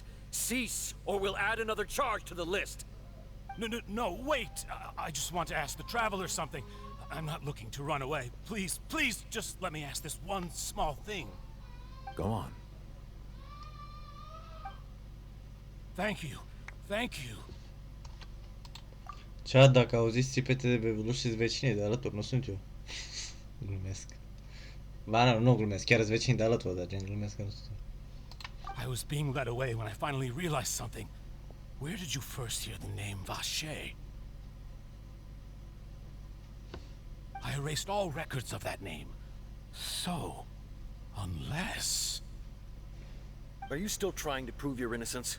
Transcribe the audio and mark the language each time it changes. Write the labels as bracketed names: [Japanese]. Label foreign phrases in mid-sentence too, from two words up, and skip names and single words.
[English] Cease, or we'll add another charge to the list. No, wait! I just want to ask the Traveler something. I'm not looking to run away. Please, just let me ask this one small thing. Go on. Thank you. [Romanian] Ce dacă auziți țipete de bebeluși vecinii de alături, nu sunt eu. Glumesc. Ba, nu glumesc, chiar sunt vecinii de alături, dar gen glumesc că nu sunt. [English] I was being led away when I finally realized something. where did you first hear the name Vache? I erased all records of that name. So, unless... Are you still trying to prove your innocence?